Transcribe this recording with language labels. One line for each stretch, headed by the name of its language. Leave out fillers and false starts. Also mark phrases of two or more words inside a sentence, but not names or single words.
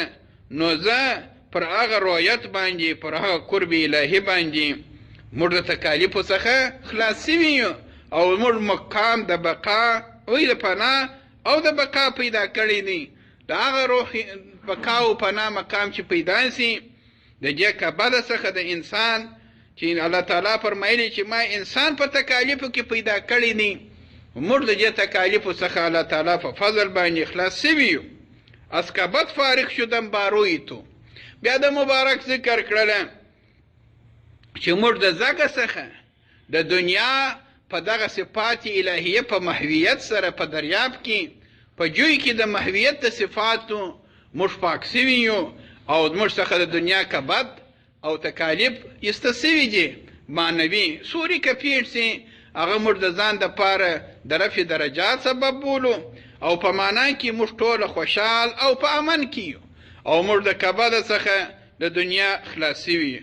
Pashto: نو زه پر هغه رویت باندې پر هغه قرب الهي باندې موږ د تکالیفو څخه خلاص سوي یو او موږ مقام د بقا وی د پناه او د بقا پیدا کړی دی. د هغه روح بقا او پناه مقام چې پیدا سي د دې کبله څخه د انسان چې الله تعالی فرمایلی چې ما انسان په تکالیفو کې پیدا کړی دی، موږ د دې تکالیفو څخه الله تعالی په فضل باندې خلاص سوي یو.
Persian: از کبد فارغ شدم باروی تو.
Pashto: بیا د مبارک ذکر کړله چې موږ د ځکه څخه د دنیا په دغه صفات الهیه په محویت سره په دریاب کې په جوی کې د محویت د صفاتو موږ پاک سوي یو او موږ څخه د دنیا کبد او تکالیف ایسته سوي دي معنوي سوري که پیښ سي هغه موږ د ځان دپاره د رفع درجات سبب بولو او په معنا کې موږ ټوله خوشحال او په امن کې یو او موږ د کبد څخه د دنیا خلاص سوي.